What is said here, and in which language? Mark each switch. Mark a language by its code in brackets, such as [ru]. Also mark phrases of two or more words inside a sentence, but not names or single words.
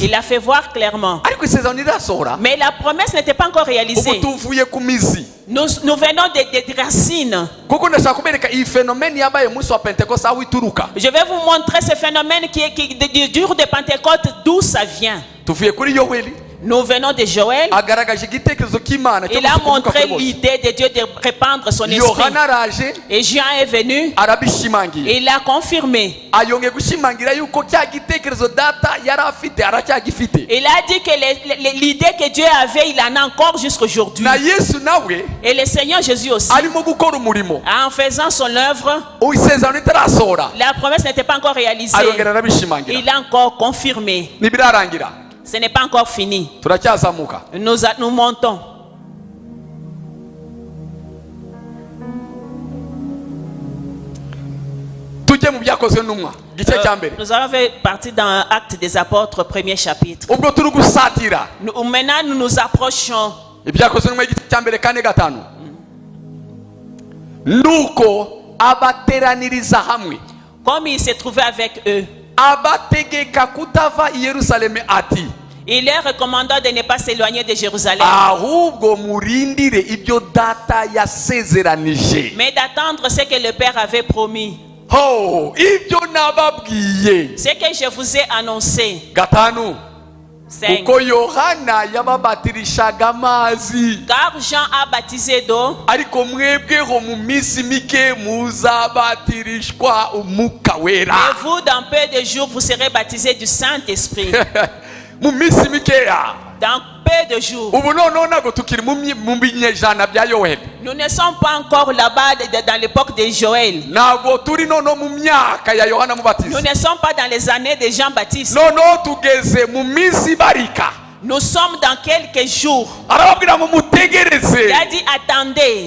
[fr] Il l'a fait voir clairement. [rw] ariko isezerano rirasohora, [fr] Mais la promesse n'était pas encore [rw] ubu [fr] réalisée. [rw] tuvuye ku mizi. [fr] Nous venons des racines. [rw] kuko ndashaka kubereka iyi fenomeni yabaye umunsi wa pentekoste aho ituruka. [fr] Je vais vous montrer ce phénomène du jour de Pentecôte, d'où ça vient. [rw] tuvuye kuri yoweli, [fr] Nous venons de Joël. [rw] agaragaje igitekerezo cy'imana cyo [fr] Il a [rw] gusuka umwuka [fr] montré [rw] kuri bose. [fr] l'idée de Dieu de répandre son esprit. [rw] yohana araje [fr] Et Jean est venu. [rw] arabishimangiye, [fr] Et il a confirmé. [rw] ayongeye gushimangira yuko cya gitekerezo data yari afite aracyagifite. [fr] Il a dit que l'idée que Dieu avait, il en a encore jusqu'aujourd'hui. [rw] na yesu nawe [fr] Et le Seigneur Jésus aussi, [rw] arimo gukora umurimo, [fr] en faisant son œuvre, [rw] isezerano ritarasohora [fr] la promesse n'était pas encore réalisée. [rw] arongera arabishimangira. [fr] Il a encore confirmé. [rw] ntibirarangira, [fr] Ce n'est pas encore fini. [rw] turacyazamuka. [fr] Nous montons. [rw] tujye mu byakozwe n'umwa gice cya mbere. [fr] Nous allons faire partie dans Actes des Apôtres, premier chapitre. [rw] ubwo turi gusatira [fr] Maintenant, nous nous approchons. [rw] ibyakozwe n'umwa igice cya mbere 4:5. nuko abateraniriza hamwe, [fr] Comme il s'est trouvé avec eux, [rw] abategeka kutava i yerusalemu ati, [fr] Il leur recommanda de ne pas s'éloigner de Jérusalem, [rw] ahubwo murindire ibyo data yasezeranije. [fr] mais d'attendre ce que le Père avait promis. [rw] Ho, ibyo nababwiye. [fr] Ce que je vous ai annoncé. [rw] Gatanu. [fr] 5. [rw] Uko Yohana yababatirishaga amazi, [fr] Car Jean a baptisé d'eau, [rw] ariko mwebweho mu minsi mike muzabatirishwa umwuka wera. [fr] et vous, dans peu de jours, vous serez baptisés du Saint-Esprit. [rw] Mu minsi mikeya. [fr] Dans peu de jours. [rw] Ubu noneho ntabwo tukiri mu binyejana bya Yoheli. [fr] Nous ne sommes pas encore là-bas dans l'époque de Joël. [rw] Ntabwo turi noneho mu myaka ya Yohana [fr] Nous [rw] Mubatiza. [fr] ne sommes pas dans les années de Jean-Baptiste. [rw] Noneho tugeze mu minsi ibarika. [fr] Nous sommes dans quelques jours. [rw] Arababwira ngo mutegereze [fr] Il a dit attendez.